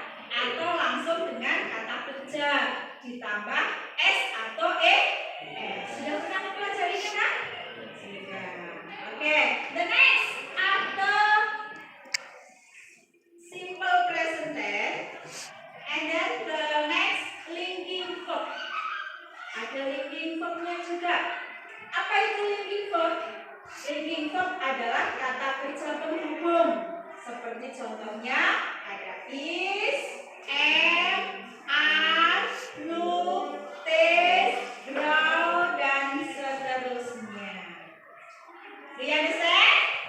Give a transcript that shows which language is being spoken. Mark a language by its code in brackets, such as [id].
[id] Atau langsung dengan kata kerja ditambah s atau es. Sudah pernah mempelajarinya kan? Sudah. [en] Oke, the next after simple present tense, and then the next linking verb. [id] Ada linking verbnya juga. Apa itu linking verb? Linking verb adalah kata kerja penghubung. Seperti contohnya ada is, am, are, look, taste, grow, dan seterusnya. [en] Do you understand?